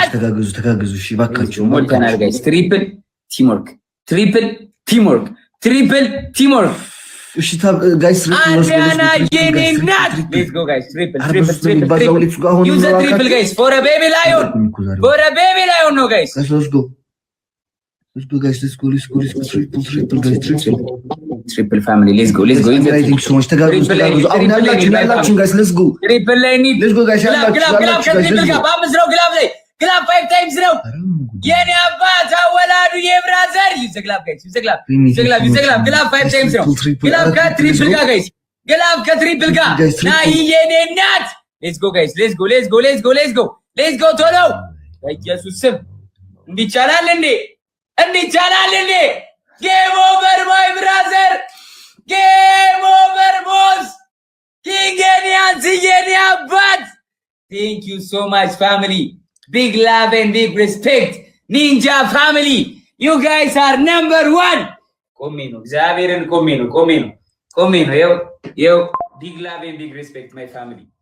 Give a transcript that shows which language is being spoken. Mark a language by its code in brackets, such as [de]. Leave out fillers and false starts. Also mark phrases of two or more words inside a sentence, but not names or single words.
[am] ተጋገዙ እሺ ባካችሁ። [en] ሞልተናል guys. triple teamwork [am] እሺ ጋይስ አንዳና የኔ እናት [en] Let's go guys. Triple use the triple guys for a baby lion ነው guys። Let's go guys, let's go triple guys, triple family, let's go thank you so much. [am] ተጋግዙ አሁን ያላችሁ [en] guys, let's go triple ላይ need let's go guys። [am] ግላብ በአምስት ነው ግላብ ላይ ግላብ 5 times ነው የኔ አባት አወላዱ የብራዘር [en] use glab guys use glab glab [am] 5 times ነው ግላብ ከትሪፕል ጋር ጋይስ ግላብ ከትሪፕል ጋር ና የኔ እናት [en] let's go guys, let's go [am] ቶሎ በኢየሱስ ስም እንዲቻላል እንዴ [en] Game over my brother game over boss king Enias [am] የኔ አባት [en] thank you so much family big love and big respect ninja family you guys are number 1 [am] ቆሜ ነው እግዚአብሔርን ቆሜ ነው ይኸው [en] big love and big respect my family